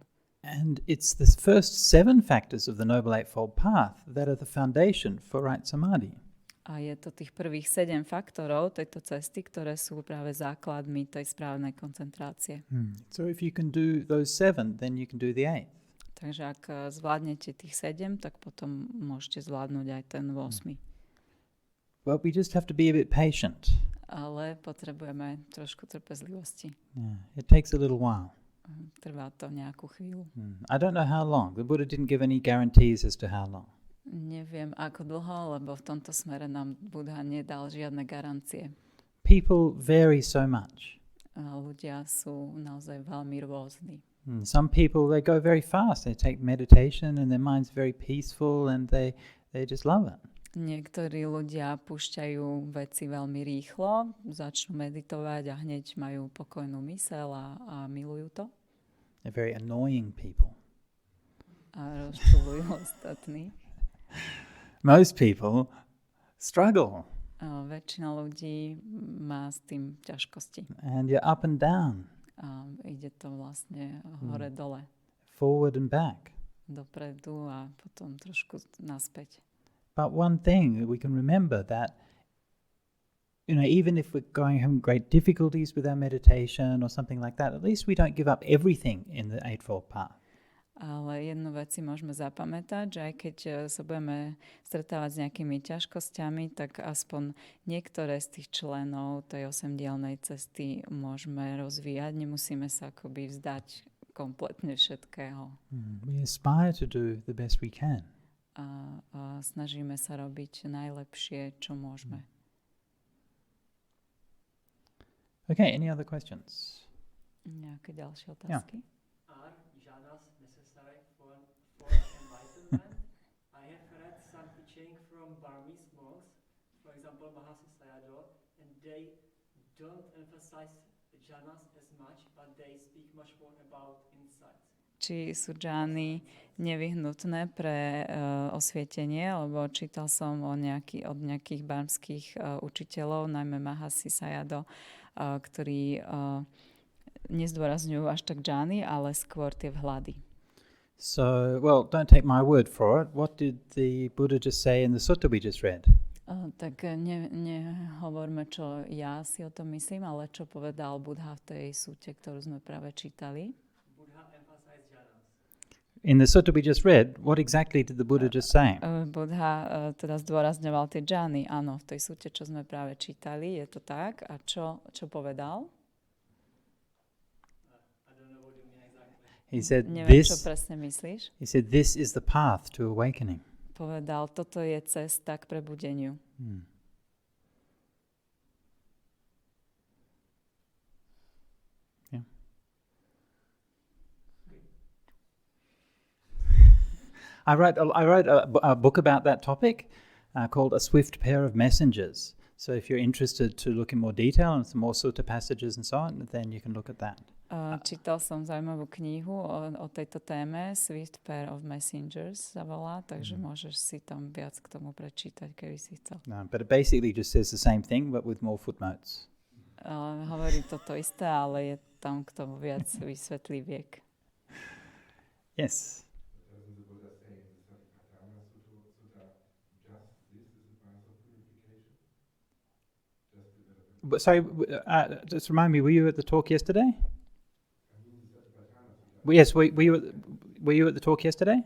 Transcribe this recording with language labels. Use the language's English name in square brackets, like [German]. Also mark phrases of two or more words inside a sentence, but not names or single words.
[English] And it's the first 7 factors of the Noble Eightfold Path that are the foundation for right samadhi. [Slovak] A je to tých prvých 7 faktorov tejto cesty, ktoré sú práve základmi tej správnej koncentrácie. [English] So if you can do those 7, then you can do the 8th. [Slovak] Takže ak zvládnete tých 7, tak potom môžete zvládnuť aj ten 8. [English] Well, we just have to be a bit patient. [Slovak] Ale potrebujeme trošku trpezlivosti. [English] Yeah, it takes a little while. [Slovak] Trvá to nejakú chvíľu. [English] I don't know how long. The Buddha didn't give any guarantees as to how long. [Slovak] Neviem ako dlho, lebo v tomto smere nám Buddha nedal žiadne garancie. [English] People vary so much. [Slovak] Ľudia sú naozaj veľmi rôzni. [English] Some people, they go very fast. They take meditation and their mind's very peaceful and they just love it. [Slovak] Niektorí ľudia púšťajú veci veľmi rýchlo, začnú meditovať a hneď majú pokojnú myseľ a milujú to. [English] They're very annoying people. [Slovak] A rozčulujú ostatných. [English] Most people struggle. [Slovak] Väčšina ľudí má s tým ťažkosti. [English] And you're up and down. [Slovak] Ide to vlastne hore-dole. [English] Forward and back. [Slovak] Dopredu a potom trošku naspäť. [English] But one thing we can remember that, even if we're having great difficulties with our meditation or something like that, at least we don't give up everything in the Eightfold Path. [Slovak] Ale jednu vec si môžeme zapamätať, že aj keď sa budeme stretávať s nejakými ťažkosťami, tak aspoň niektoré z tých členov tej 8-dielnej cesty môžeme rozvíjať. Nemusíme sa akoby vzdať kompletne všetkého. [English] We aspire to do the best we can. [Slovak] A snažíme sa robiť najlepšie, čo môžeme. [English] Okay, any other questions? [Slovak] Nejaké ďalšie otázky? [English] Are jhanas necessary for enlightenment? I have read some teaching from Burmese monks, for example Mahasi Sayadaw, and they don't emphasize jhanas as much, but they speak much more about insights. [Slovak] Či sú džány nevyhnutné pre osvietenie, lebo čítal som od nejakých barmských učiteľov, najmä Mahasi Sayadaw, ktorí nezdôrazňujú až tak džány, ale skôr tie vhľady. [English] So, well, don't take my word for it. What did the Buddha just say in the sutta we just read? [Slovak] Tak nehovorme, čo ja si o tom myslím, ale čo povedal Buddha v tej súte, ktorú sme práve čítali. [English] In the sutta we just read, what exactly did the Buddha just say? [Slovak] Buddha teda zdôrazňoval tie džány. Áno, v tej súte, čo sme práve čítali, je to tak. A čo povedal? [English] He said, [Slovak] Neviem, čo presne myslíš. [English] He said, this is the path to awakening. [Slovak] Povedal, toto je cesta k prebudeniu. [English] Yeah. I wrote a book about that topic called A Swift Pair of Messengers. So if you're interested to look in more detail and some more sutta passages and so on, then you can look at that. [Slovak] Čítal som zaujímavú knihu o tejto téme, Swift Pair of Messengers sa volá, takže môžeš si tam viac k tomu prečítať, keby si chcel. [English] No, but it basically just says the same thing, but with more footnotes. [Slovak] Hovorí toto isté, ale je tam k tomu viac vysvetliviek. [English] Yes. But sorry, just remind me, were you at the talk yesterday? Yes, were you at the talk yesterday?